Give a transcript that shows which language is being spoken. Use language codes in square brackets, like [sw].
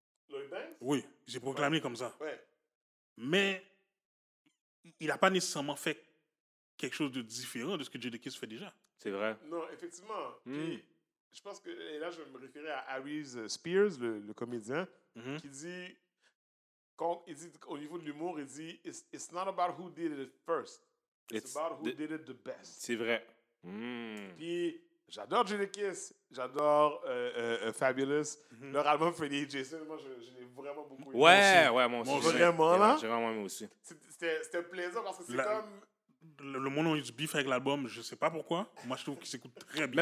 [fr] Lloyd Banks? Oui, il s'est proclamé comme ça. Ouais. Mais il n'a pas nécessairement fait quelque chose de différent de ce que Jadakiss fait déjà. C'est vrai. Non, effectivement. Hmm. Puis, je pense que, et là, je vais me référer à Harry Spears, le comédien, Mhm. qui dit, il dit, [en] au niveau de l'humour, il dit, it's not about who did it first. It's about who did it the best. [fr] C'est vrai. Hmm. Puis, J'adore Jadakiss, j'adore Fabulous. Leur album Freddy Jason, moi, je l'ai vraiment beaucoup aimé. Ouais, moi aussi. Moi aussi. Vraiment, là? J'ai vraiment aimé aussi. C'était plaisant parce que c'est La- comme... Le monde a eu du beef avec l'album, je sais pas pourquoi. Moi, je trouve qu'il s'écoute très bien.